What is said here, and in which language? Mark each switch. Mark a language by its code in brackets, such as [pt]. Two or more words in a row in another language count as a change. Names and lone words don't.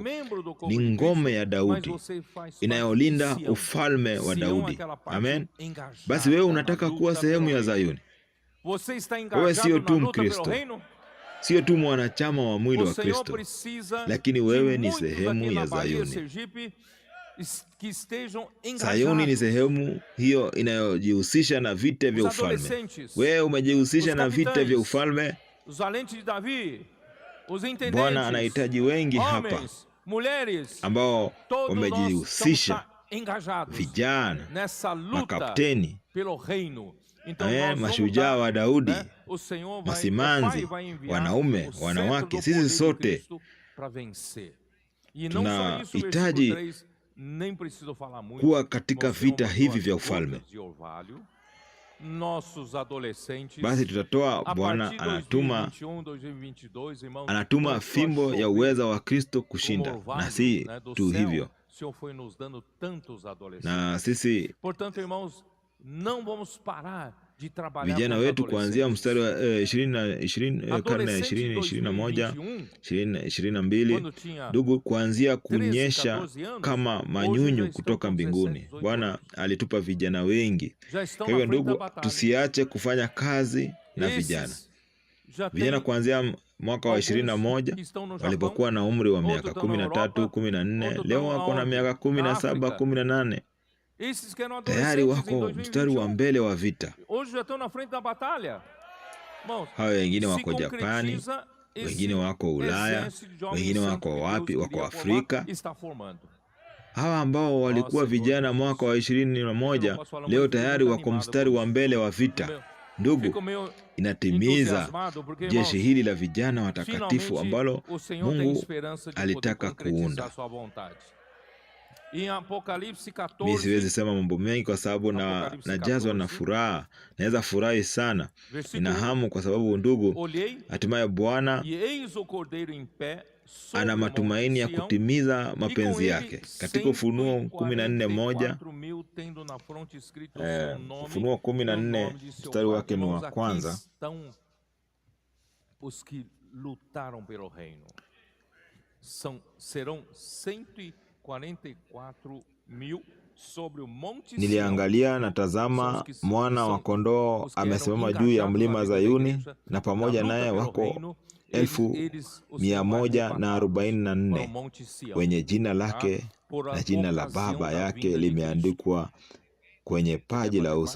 [sw] Ni ngome ya Daudi inayolinda ufalme wa Daudi. Amen. Basi wewe unataka kuwa sehemu ya Sayuni. Wewe sio tu Mkristo, sio tu mwanachama wa mwili [pt] O [sw] wa [pt] Senhor [sw] Kristo, [pt] precisa [sw] lakini [pt] de [sw] wewe ni [pt] muitos [sw] sehemu [pt] aqui na [sw] ya [pt] Bahia, [sw] Zayuni. [pt] Sergipe, que estejam [sw] Sayuni ni [pt] engajados. [sw] sehemu hiyo inayojihusisha na vita vya [pt] Os [sw] ufalme. [pt] adolescentes, [sw] Wewe umejihusisha [pt] os [sw] na vita vya [pt] capitães, [sw] ufalme. [pt] os valentes de Davi, os [sw] Bwana [pt] intendentes, [sw] anahitaji wengi hapa [pt] homens, mulheres, [sw] ambao [pt] todos nós [sw] wamejihusisha, [pt] estamos engajados [sw] vijana, [pt] nessa luta [sw] makapteni, [pt] pelo reino. Então nós vamos [sw] mashujaa wa Daudi, [pt] o Senhor vai, [sw] masimanzi, [pt] o Pai vai enviar [sw] wanaume, [pt] o cetro [sw] wanawake, [pt] do [sw] sisi [pt] poder de [sw] sote [pt] Cristo para vencer. E não só isso, versículo [sw] tunahitaji [pt] 3, nem preciso falar muito. [sw] kuwa katika [pt] o Senhor [sw] vita [pt] mandou [sw] hivi [pt] as [sw] vya [pt] gotas [sw] ufalme. [pt] de orvalho. Nossos adolescentes, [sw] Basi tutatoa, [pt] a [sw] Bwana [pt] partir de [sw] anatuma [pt] 2021, 2022, irmãos, [sw] anatuma [pt] começou a [sw] fimbo ya [pt] chover [sw] uweza wa Kristo [pt] como [sw] kushinda, [pt] orvalho, [sw] na si [pt] né, do [sw] tu [pt] céu. [sw] hivyo, [pt] O Senhor foi nos dando tantos adolescentes. [sw] na sisi [pt] Portanto, irmãos, não vamos parar de trabalhar [sw] vijana [pt] com os [sw] wetu kuanzia [pt] adolescentes. [sw] mstari wa karne ya 20, 21, 22, [pt] quando tinha [sw] ndugu, kuanzia [pt] 13, [sw] kunyesha [pt] 14 anos, [sw] kama [pt] hoje já [sw] manyunyu [pt] estão [sw] kutoka [pt] com 17, [sw] mbinguni. [pt] 18 [sw] Bwana [pt] anos. [sw] alitupa vijana wengi. [pt] Já estão [sw] Kwa [pt] na [sw] hivyo [pt] frente da [sw] ndugu, [pt] batalha. [sw] tusiache kufanya kazi na vijana. [pt] Esses já [sw] Vijana [pt] têm [sw] kuanzia mwaka wa [pt] alguns [sw] 21 [pt] que estão no Japão, [sw] walipokuwa na umri wa miaka [pt] outros estão na [sw] 13, [pt] Europa, [sw] 14, [pt] outros [sw] leo [pt] estão [sw] wako na [pt] aonde? [sw] miaka [pt] Na [sw] 17, [pt] África. [sw] 18, [pt] Esses que eram [sw] tayari [pt] adolescentes em [sw] wako mstari wa [pt] 2021, [sw] mbele wa vita. [pt] hoje já estão na frente da batalha. Irmãos, [sw] Hao wengine [pt] se [sw] wako Japani, [pt] concretiza esse [sw] wengine wako Ulaya, [pt] exército de homens [sw] wengine [pt] santos [sw] wako [pt] que Deus [sw] wapi, [pt] queria [sw] wako [pt] formar, [sw] Afrika. [pt] está formando. [sw] Hawa ambao walikuwa [pt] Senhor [sw] vijana [pt] Jesus. [sw] mwaka wa 21 [pt] Eu posso falar [sw] leo [pt] muito, [sw] tayari [pt] fico [sw] wako [pt] animado [sw] mstari [pt] com [sw] wa [pt] isso. [sw] mbele wa vita. [pt] Meu, [sw] Ndugu, [pt] fico meio [sw] inatimiza [pt] entusiasmado porque, irmãos, [sw] jeshi hili la vijana watakatifu [pt] finalmente [sw] ambalo [pt] o Senhor tem [sw] Mungu [pt] esperança de poder [sw] alitaka [pt] concretizar [sw] kuunda. [pt] sua vontade. Em Apocalipse [sw] Mimi siwezi [pt] 14, [sw] sema mambo mengi kwa sababu najazwa na furaha, naweza furahi sana, nina hamu kwa sababu ndugu, [pt] olhei [sw] hatimaye Bwana [pt] e eis o Cordeiro em pé sobre [sw] ana [pt] o monte [sw] matumaini ya [pt] Sião, [sw] kutimiza [pt] e com [sw] mapenzi [pt] ele [sw] yake. Katika Ufunuo 14:1, [pt] 144.000 tendo na fronte escrito o seu nome, [sw] Ufunuo [pt] e o [sw] 14 [pt] nome de seu [sw] mstari [pt] Pai. [sw] wake ni [pt] Irmãos, [sw] wa [pt] aqui [sw] kwanza. [pt] estão os que lutaram pelo reino. Serão 144.000 sobre o monte Sião. [sw] Niliangalia na tazama, mwana wa kondoo amesimama juu ya mlima Zayuni, na pamoja naye wako 144,000 wenye jina lake na jina la Baba yake limeandikwa kwenye paji la uso.